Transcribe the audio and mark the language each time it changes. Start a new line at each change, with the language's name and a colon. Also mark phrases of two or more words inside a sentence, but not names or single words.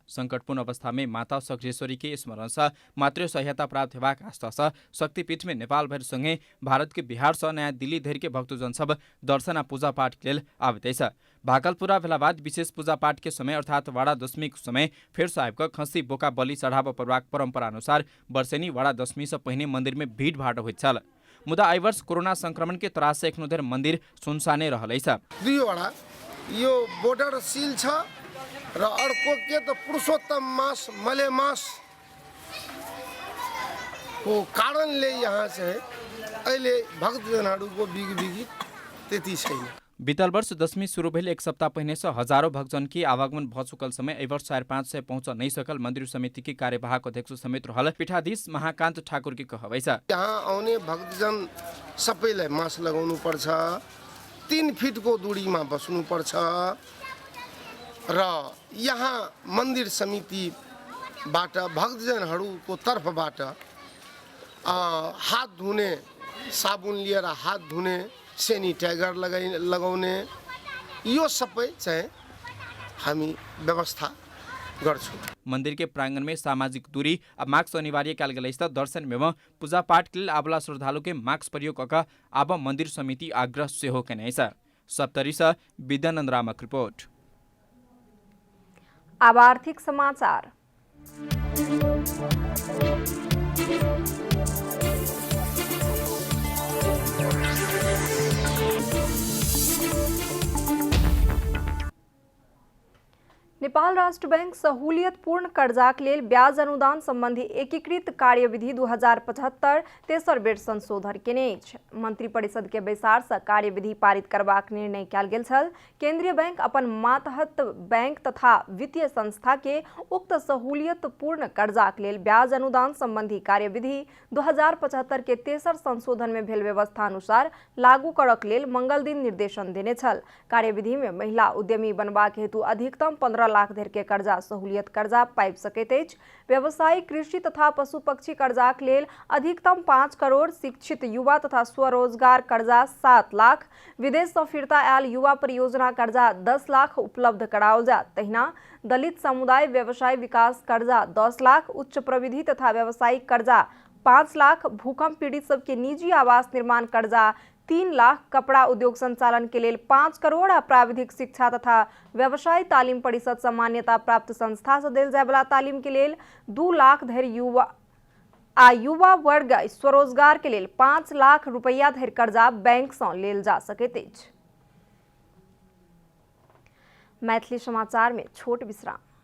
Maithili: संकटपूर्ण अवस्था में माता सखरेश्वरी के स्मरण से मातृ सहायता प्राप्त हेबाक आस्था से शक्तिपीठ में नेपाल भर संगे भारत के बिहार से नयाँ दिल्ली धरि के भक्तजन सब दर्शन आ पूजा पाठ के लेल आबैत छ। भाकल पूरा भेला बाद विशेष पूजा पाठ के समय अर्थात वाड़ा दशमी के समय फेर से आबि खस्सी बोका बलि चढ़ाव करबाक परंपरा अनुसार वर्षेनी वाड़ा दशमी से पहिने मंदिर में भीड़ भाड़ होइत छल। मुदा आई वर्ष कोरोना संक्रमण के त्रास से एखनो धरि मंदिर सुनसाने रहलै छ।
Nepali: दुईवटा यो बोर्डर सील छ र अर्को के त पुरुषोत्तम मास मलेमास को कारणले यहाँ चाहिँ अहिले भक्तजनहरूको बिगी त्यति छैन।
Maithili: बीतल वर्ष दशमी शुरू भेल एक सप्ताह पहिने से हजारों भक्तजन की आवागमन भ चुकल समय एहि वर्ष 400-500 पहुंच नहीं सकल मंदिर समिति की कार्यवाहक अध्यक्ष समेत रहल पीठाधीश महाकान्त ठाकुर की कहबै छ।
Nepali: यहाँ आउने भक्तजन सबैलाई मास्क लगाउनु पर्छ, 3 फिटको दूरीमा बस्नु पर्छ र यहाँ मन्दिर समितिबाट भक्तजनहरूको तर्फबाट हात धुने साबुन लिएर हात धुने सेनिटाइजर लगाउने यो सबै चाहिँ हामी व्यवस्था गर्छौं।
Maithili: मंदिर के प्रांगण में सामाजिक दूरी अब मास्क अनिवार्य कयल गेल अछि। दर्शन एवं पूजा पाठ के लेल आबला श्रद्धालु के मास्क प्रयोग कऽ आब मंदिर समिति आग्रह सेहो केने अछि। सप्तरी से विद्यानंद रामक रिपोर्ट। अब आर्थिक समाचार। नेपाल राष्ट्र बैंक सहूलियतपूर्ण कर्जाक लेल ब्याज अनुदान संबंधी एकीकृत कार्यविधि 2075 तेसर बेर संशोधन केने अछि। मंत्री परिषद के बैसार से कार्यविधि पारित करबाक निर्णय कयल गेल छल। केंद्रीय बैंक अपन मातहत बैंक तथा वित्तीय संस्था के उक्त सहूलियतपूर्ण कर्जाक लेल ब्याज अनुदान संबंधी कार्यविधि 2075 के तेसर संशोधन में भेल व्यवस्था अनुसार लागू करक लेल मंगल दिन निर्देशन देने छल। कार्यविधि में महिला उद्यमी बनबाक हेतु अधिकतम 15 लाख धरि के कर्जा सहूलियत कर्जा पाबि सकैत अछि। व्यवसायिक कृषि तथा पशु पक्षी कर्जाक लेल अधिकतम 5 करोड़, शिक्षित युवा तथा स्वरोजगार कर्जा 7 लाख, विदेश सँ फिरता आयल युवा परियोजना कर्जा 10 लाख उपलब्ध कराओल जायत। तहिना दलित समुदाय व्यवसाय विकास कर्जा 10 लाख, उच्च प्रविधि तथा व्यावसायिक कर्जा 5 लाख, भूकंप पीड़ित सबके निजी आवास निर्माण कर्जा 3 लाख, कपड़ा उद्योग संचालन के लिए 5 करोड़ आ प्राविधिक शिक्षा तथा व्यवसाय तालीम परिषद से मान्यता प्राप्त संस्था से देल जाय वाला तालीम के लिए 2 लाख धरि युवा वर्ग स्वरोजगार के लिए 5 लाख रुपया धरि कर्जा बैंक से लेल जा सकैत अछि। मैथिली समाचार में छोट विश्राम।